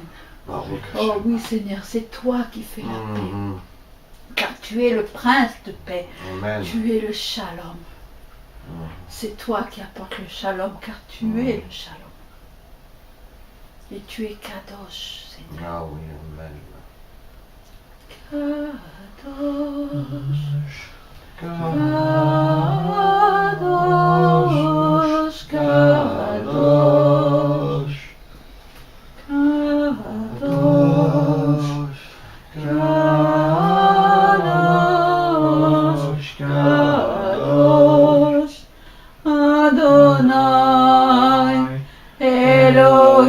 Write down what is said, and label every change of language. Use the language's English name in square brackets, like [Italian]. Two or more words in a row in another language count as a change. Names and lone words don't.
[French] Oh oui Seigneur, c'est toi qui fais la paix, car tu es le prince de paix. Amen. Tu es le shalom. C'est toi qui apportes le shalom, car tu es le shalom. Et tu es Kadosh, Seigneur. Ah oui, amen. [Hebrew] קדוש, קדוש, קדוש, קדוש, קדוש, אדוני, אלוהים.